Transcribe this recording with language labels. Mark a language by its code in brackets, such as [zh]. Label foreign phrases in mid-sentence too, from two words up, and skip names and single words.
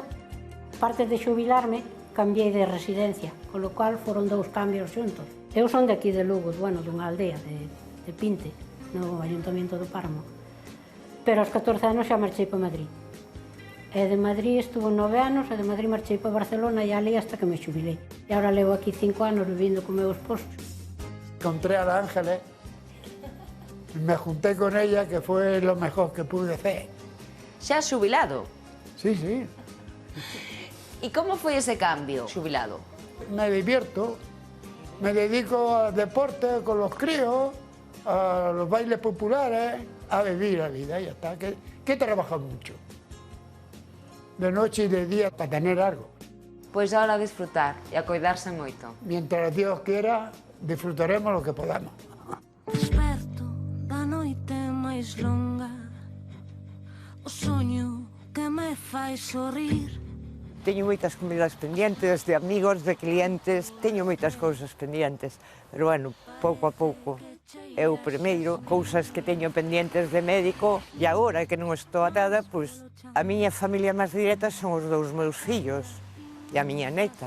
[gl] Parte de xubilarme, cambiei de residencia, [es] con lo cual [gl] foron 2 cambios xuntos. Eu son de aquí de Lugo, bueno, dunha aldea de Pinte, no Ayuntamiento do Páramo. Pero aos 14 anos xa marchei para Madrid. E de Madrid estuvo 9 anos, e de Madrid marchei para Barcelona e ali hasta que me xubilei. E agora levo aquí 5 anos vivindo con meu esposo. [es] Encontré a la Ángeles, me junté con ella, que fue lo mejor que pude hacer. [gl] Xa xubilado? [es] Sí, sí. [gl] E como foi ese cambio, xubilado? [es] Me divierto, me dedico al deporte con los críos, a los bailes populares, a vivir la vida, ya está. Que he trabajado mucho, de noche y de día, para tener algo. [gl] Pois ahora a disfrutar e a cuidarse moito. [es] Mientras Dios quiera, disfrutaremos lo que podamos. [gl] Desperto da noite máis longa, o soño que me fai sorrir. Teño moitas comidas pendientes, de amigos, de clientes, teño moitas cousas pendientes, pero bueno, pouco a pouco. Eu primeiro, cousas que teño pendientes de médico, e agora que non estou atada, pois a miña familia máis directa son os 2 meus fillos e a miña neta.